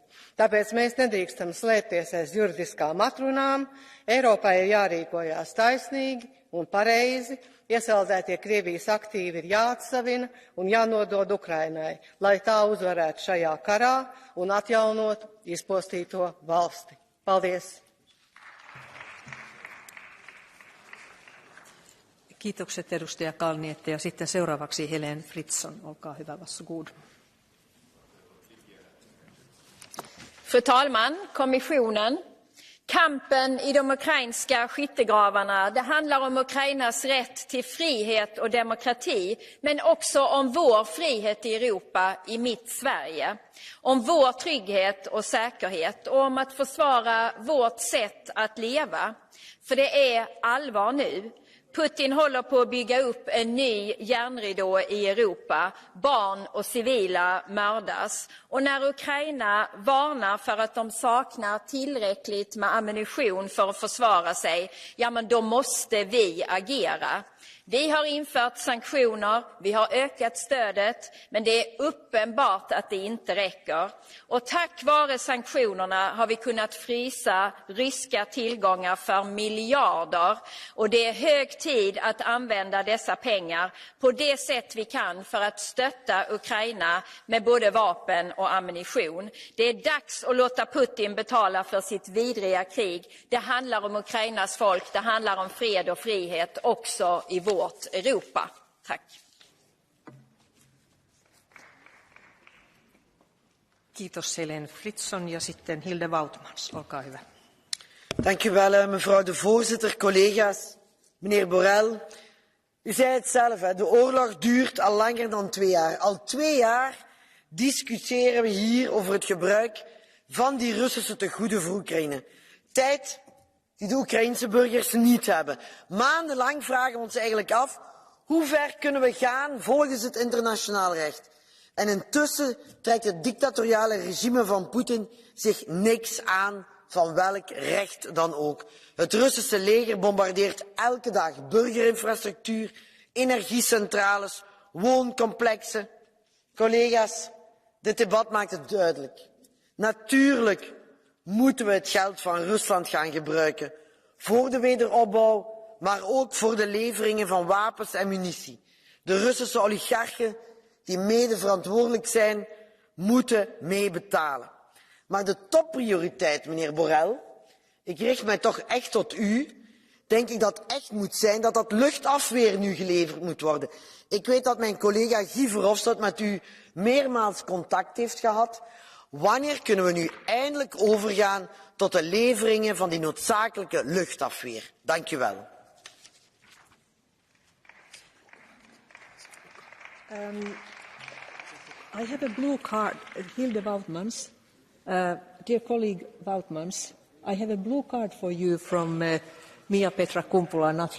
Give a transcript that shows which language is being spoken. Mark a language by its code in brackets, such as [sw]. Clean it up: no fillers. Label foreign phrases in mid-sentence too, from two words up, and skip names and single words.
[lv] Tāpēc mēs nedrīkstam slēpties aiz juridiskām atrunām. Eiropai ir jārīkojās taisnīgi un pareizi. Iesaldētie Krievijas aktīvi ir jāatsavina un jānodod Ukrainai, lai tā uzvarētu šajā karā un atjaunotu izpostīto valsti. Paldies! [fi] Kiitokset edustaja Kalniette ja sitten seuraavaksi Helen Fritzon. Olkaa hyvä, varsågod. [sv] Fru talman, kommissionen. Kampen i de ukrainska skyttegravarna, det handlar om Ukrainas rätt till frihet och demokrati, men också om vår frihet i Europa, i mitt Sverige. Om vår trygghet och säkerhet och om att försvara vårt sätt att leva. För det är allvar nu. Putin håller på att bygga upp en ny järnridå i Europa. Barn och civila mördas. Och när Ukraina varnar för att de saknar tillräckligt med ammunition för att försvara sig, ja men då måste vi agera. Vi har infört sanktioner, vi har ökat stödet, men det är uppenbart att det inte räcker. Och tack vare sanktionerna har vi kunnat frysa ryska tillgångar för miljarder. Och det är hög tid att använda dessa pengar på det sätt vi kan för att stötta Ukraina med både vapen och ammunition. Det är dags att låta Putin betala för sitt vidriga krig. Det handlar om Ukrainas folk, det handlar om fred och frihet också i vårt Europa. Tack. [fi] Kiitos Helen Fritzon ja sitten Hilde Woutmans. Olkaa hyvä. [nl] Dank u wel, mevrouw de voorzitter, collega's. Meneer Borrell, u zei het zelf, de oorlog duurt al langer dan 2 jaar. Al 2 jaar discussiëren we hier over het gebruik van die Russische tegoeden voor Oekraïne. Tijd die de Oekraïense burgers niet hebben. Maandenlang vragen we ons eigenlijk af, hoe ver kunnen we gaan volgens het internationaal recht? En intussen trekt het dictatoriale regime van Poetin zich niks aan van welk recht dan ook. Het Russische leger bombardeert elke dag burgerinfrastructuur, energiecentrales, wooncomplexen. Collega's, dit debat maakt het duidelijk. Natuurlijk moeten we het geld van Rusland gaan gebruiken voor de wederopbouw, maar ook voor de leveringen van wapens en munitie. De Russische oligarchen die mede verantwoordelijk zijn, moeten mee betalen. Maar de topprioriteit, meneer Borrell, ik richt mij toch echt tot u, denk ik dat echt moet zijn dat dat luchtafweer nu geleverd moet worden. Ik weet dat mijn collega Guy Verhofstadt met u meermaals contact heeft gehad. Wanneer kunnen we nu eindelijk overgaan tot de leveringen van die noodzakelijke luchtafweer? Dank u wel. [en] I have a blue card, Hilde Woutmans. Dear colleague Woutmans, I have a blue card for you from Mia Petra Kumpula-Natri.